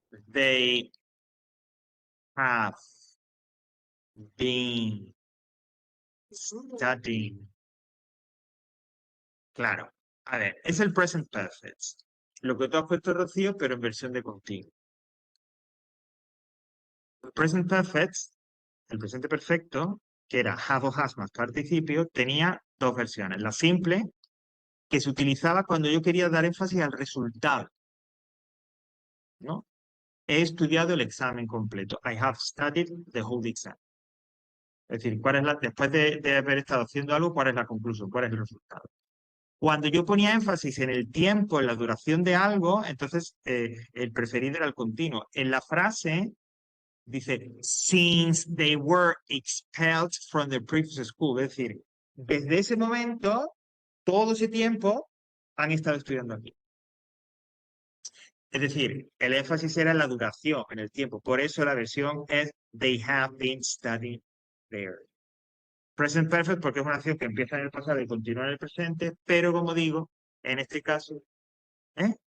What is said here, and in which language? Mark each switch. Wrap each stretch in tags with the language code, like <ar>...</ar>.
<en>They have been studying.</en> <es>Claro. A ver, es el present perfect. lo que tú has puesto, Rocío, pero en versión de continuo. El present perfect, el presente perfecto, que era have o has más participio, tenía dos versiones. La simple, que se utilizaba cuando yo quería dar énfasis al resultado, ¿no? He estudiado el examen completo.</es> <en>I have studied the whole exam.</en> <es>Es decir, después de haber estado haciendo algo, ¿cuál es la conclusión? ¿Cuál es el resultado? Cuando yo ponía énfasis en el tiempo, en la duración de algo, entonces el preferido era el continuo. En la frase dice,</es> <en>since they were expelled from the previous school.</en> <es>Es decir, desde ese momento, todo ese tiempo, han estado estudiando aquí. Es decir, el énfasis era en la duración, en el tiempo. Por eso la versión es</es> <en>they have been studying there.</en> <es>Present perfect porque es una acción que empieza en el pasado y continúa en el presente, pero como digo, en este caso, ¿eh?</es>